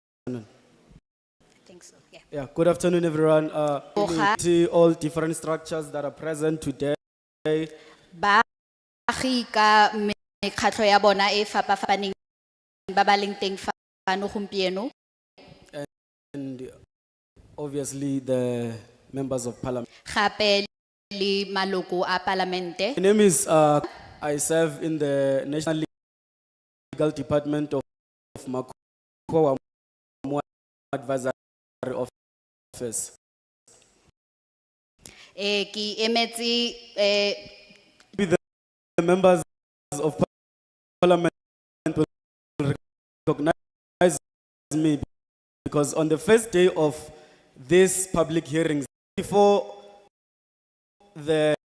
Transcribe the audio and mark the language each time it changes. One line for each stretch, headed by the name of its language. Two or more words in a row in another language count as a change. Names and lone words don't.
English: I think so, yeah. Yeah, good afternoon, everyone. See all different structures that are present today.
Tswana: Baagi ka mekgatlho ya bona e fapafapaneng ba ba leng teng fano gompieno.
English: And obviously the members of parliament.
Tswana: Gape le maloko a parlamente.
English: My name is, I serve in the National Legal Department of Makwa Advisory Office.
Tswana: Ki emetse
English: The members of parliament will recognize me because on the first day of this public hearings, before the